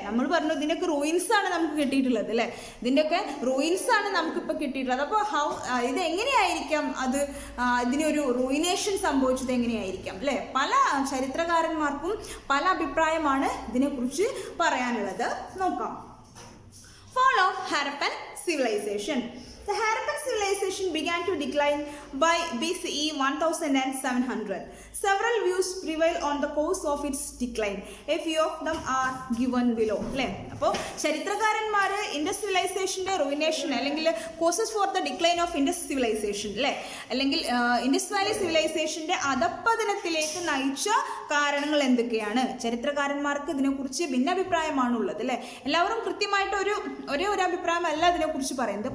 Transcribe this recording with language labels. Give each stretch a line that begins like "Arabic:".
Malayalam: നമ്മൾ പറഞ്ഞു ഇതിൻ്റെയൊക്കെ റൂയിൻസ് ആണ് നമുക്ക് കിട്ടിയിട്ടുള്ളത് അല്ലെ. ഇതിൻ്റെയൊക്കെ റൂയിൻസ് ആണ് നമുക്കിപ്പോൾ കിട്ടിയിട്ടുള്ളത്. അപ്പോൾ ഇത് എങ്ങനെയായിരിക്കാം ഇതിനൊരു റൂയിനേഷൻ സംഭവിച്ചത് എങ്ങനെയായിരിക്കാം അല്ലെ. പല ചരിത്രകാരന്മാർക്കും പല അഭിപ്രായമാണ് ഇതിനെക്കുറിച്ച് പറയാനുള്ളത്.
English: നോക്കാം. Fall of Harappan civilization. The Harappan civilization began to decline by BCE 1700. Several views prevail on the cause of its decline. A few of them are given below.
Malayalam: അല്ലേ, അപ്പോൾ ചരിത്രകാരന്മാർ ഇൻഡസ് സിവിലൈസേഷൻ്റെ റൂയിനേഷൻ അല്ലെങ്കിൽ
English: causes for the decline of Indus civilisation
Malayalam: അല്ലേ, അല്ലെങ്കിൽ Indus Valley സിവിലൈസേഷൻ്റെ അധപ്പതനത്തിലേക്ക് നയിച്ച കാരണങ്ങൾ എന്തൊക്കെയാണ്? ചരിത്രകാരന്മാർക്ക് ഇതിനെക്കുറിച്ച് ഭിന്നാഭിപ്രായമാണുള്ളത് അല്ലേ. എല്ലാവരും കൃത്യമായിട്ട് ഒരേ ഒരു അഭിപ്രായമല്ല ഇതിനെക്കുറിച്ച് പറയുന്നത്.